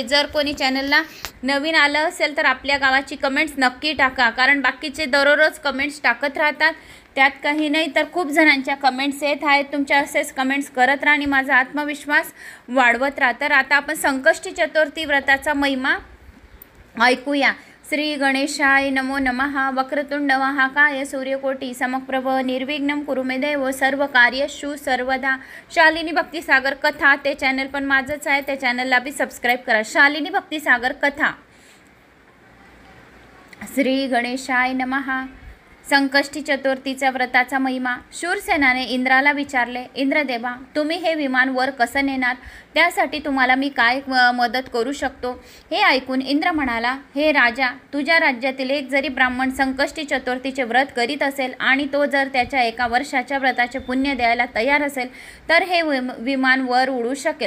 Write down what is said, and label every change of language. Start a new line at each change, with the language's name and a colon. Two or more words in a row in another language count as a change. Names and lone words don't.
Marathi: जर कोणी चॅनलला नवीन आलं असेल तर आपल्या गावाची कमेंट्स नक्की टाका, कारण बाकीचे दररोज कमेंट्स टाकत राहतात, त्यात काही नाही तर खूप जणांच्या कमेंट्स येत आहेत। तुमच्या असेच कमेंट्स करत राहा आणि माझा आत्मविश्वास वाढवत राहा। तर आता आपण संकष्टी चतुर्थी व्रताचा महिमा ऐकूया।
Sanskrit: श्री गणेशाय नमो नमः। वक्रतुंड महाकाय सूर्यकोटी समप्रभ निर्विघ्नं कुरु मे देव सर्व कार्येषु सर्वदा।
Marathi: शालिनी भक्तिसागर कथा, ते चॅनल पण माझंच आहे, त्या चॅनलला बी सबस्क्राईब करा। शालिनी भक्तिसागर कथा।
Sanskrit: श्री गणेशाय नमः।
Marathi: संकष्टी चतुर्थीच्या व्रताचा महिमा। शूरसेनाने इंद्राला विचारले, इंद्रदेवा, तुम्ही हे विमान वर कसं नेणार, त्यासाठी तुम्हाला मी काय मदत करू शकतो। हे ऐकून इंद्र म्हणाला, हे राजा, तुझ्या राज्यातील एक जरी ब्राह्मण संकष्टी चतुर्थीचे व्रत करीत असेल आणि तो जर त्याच्या 1 वर्षाच्या व्रताचे पुण्य द्यायला तयार असेल तर हे विमान वर उडू शकेल।